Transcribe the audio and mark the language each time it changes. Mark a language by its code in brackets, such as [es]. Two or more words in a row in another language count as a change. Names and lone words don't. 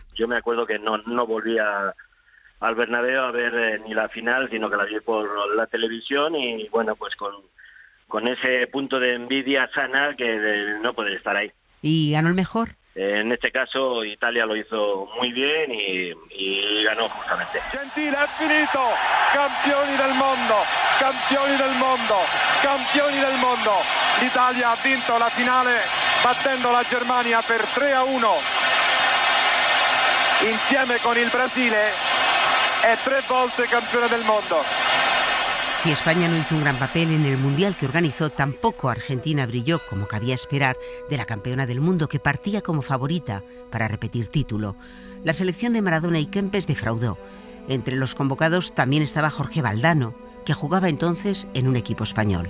[es] Yo me acuerdo que no volvía al Bernabéu a ver ni la final, sino que la vi por la televisión y bueno, pues con ese punto de envidia sana que de no poder estar ahí. ¿Y ganó el mejor? En este caso Italia lo hizo muy bien y ganó justamente. [it] Gentile, è finito! Campioni del mondo! Campioni del mondo! Campioni del mondo! L'Italia ha vinto la finale battendo la Germania per 3-1. Insieme con il Brasile è 3 volte campione del mundo. [es] Si España no hizo un gran papel en el Mundial que organizó, tampoco Argentina brilló, como cabía esperar, de la campeona del mundo que partía como favorita para repetir título. La selección de Maradona y Kempes defraudó. Entre los convocados también estaba Jorge Valdano, que jugaba entonces en un equipo español.